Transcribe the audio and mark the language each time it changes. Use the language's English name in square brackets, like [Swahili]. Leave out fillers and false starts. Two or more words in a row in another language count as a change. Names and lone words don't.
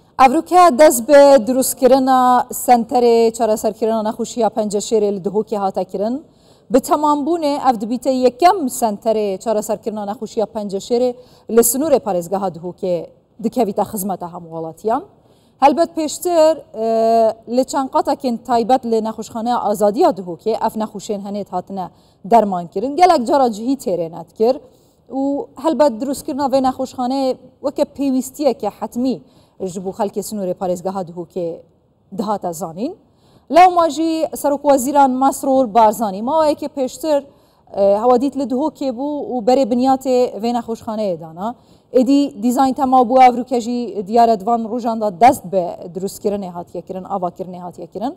[Kurdish] ئەڤروکە دەست بە دروستکردنا سنتەرێ چارەسەرکردنا نەخۆشیە پەنجەشێرێ لە دهۆکی هاتەکردن بە تەمامبوونێ ئەف دەبیتە یەکەم سنتەرێ چارەسەرکردنا نەخۆشیە پەنجەشێرێ لە سنوورێ پارێزگاها دهۆکێ دکەویتە خزمەتە هەموو وڵاتیان. هەلبەت پێشتر لە چەند قەتێکین تایبەت لە نەخۆشخانەیە ئازادیە دهۆکێ ئەف نەخۆشێن هەنێت هاتنە دەرمانکردن گەلێک جارە جهی تێرێنەت کرد و هەلبەت دروستکردنا vê نەخۆشخانەیە وەکە پێویستیەکە حتمی ji bo xelkê Sinûrê parêzgeha dihokê dihate zanîn. Lewma jî Serokweziran Mesrûr Barzanî mawayekê pêştir hewa dît li dihokê bû û berê binyatê vê nexweşxaneyê dana. Êdî dîzayn tema bû Evrûke jî diyare di van rojan da dest bi drûstkirinê hatiye kirin, avakirinê hatiye kirin.